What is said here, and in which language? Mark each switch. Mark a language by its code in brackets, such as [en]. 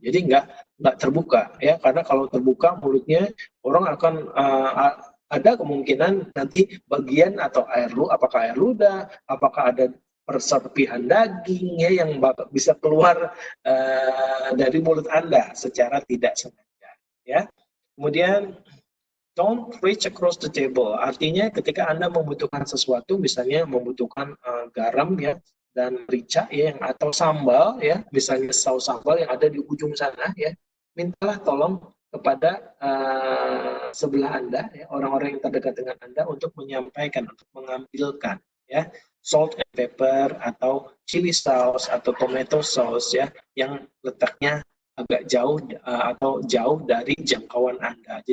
[id] Jadi nggak terbuka ya, karena kalau terbuka mulutnya orang akan ada kemungkinan nanti bagian atau apakah air ludah, apakah ada perserpihan daging ya yang bisa keluar dari mulut Anda secara tidak sengaja ya. Kemudian [en] don't reach across the table. [id] Artinya ketika Anda membutuhkan sesuatu, misalnya membutuhkan garam ya dan merica ya atau sambal ya, misalnya saus sambal yang ada di ujung sana ya, mintalah tolong kepada sebelah Anda ya, orang-orang yang terdekat dengan Anda untuk menyampaikan, untuk mengambilkan ya [en] salt and pepper [id] atau [en] chili sauce [id] atau [en] tomato sauce [id] ya yang letaknya agak jauh atau jauh dari jangkauan Anda.